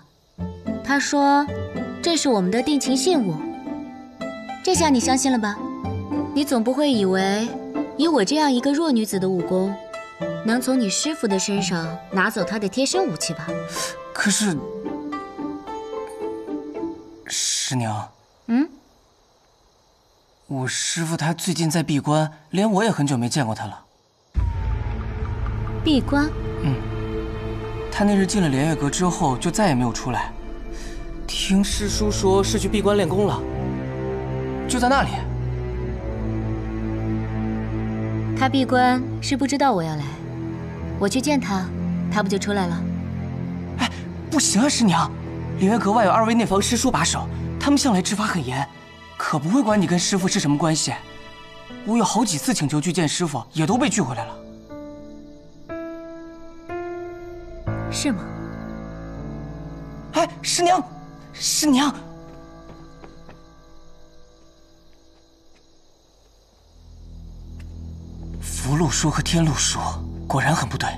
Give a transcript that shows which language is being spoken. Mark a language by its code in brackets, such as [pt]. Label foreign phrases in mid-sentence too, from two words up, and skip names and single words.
[zh] 他說這是我們的定情信物。這下你相信了吧？你總不會以為以我這樣一個弱女子的武功，能從你師父的身上拿走他的貼身武器吧？可是，師娘，我師父他最近在閉關，連我也很久沒見過他了。閉關？他那日進了蓮月閣之後，就再也沒有出來。聽師叔說是去閉關練功了，就在那裡。他閉關是不知道我要來，我去見他，他不就出來了？哎，不行啊，師娘，蓮月閣外有2位內防師叔把守，他们向來執法很嚴。可不會管你跟師父是什麼關係，我有好幾次請求去見師父，也都被拒回來了。是嗎？哎，師娘，師娘，符籙說和天祿說果然很不對。